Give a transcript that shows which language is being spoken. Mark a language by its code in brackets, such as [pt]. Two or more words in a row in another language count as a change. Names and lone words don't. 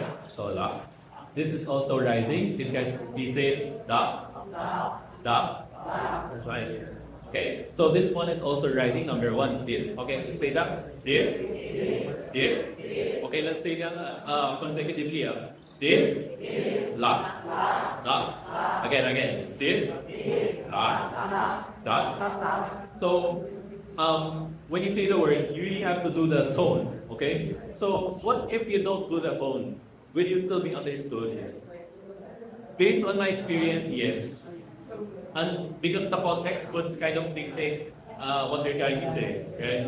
[en] So la. This is also rising. You guys, we say za. Right. Okay. So this one is also rising. Number one, zir. Okay. Say that. Zir. Okay. Let's say that consecutively. Zir. La. Za. Again. Zir. La. Za. So when you say the word, you really have to do the tone, okay? So what if you don't do the tone? Will you still be understood? Based on my experience, yes. And because the context could kind of dictate what they're trying to say, right?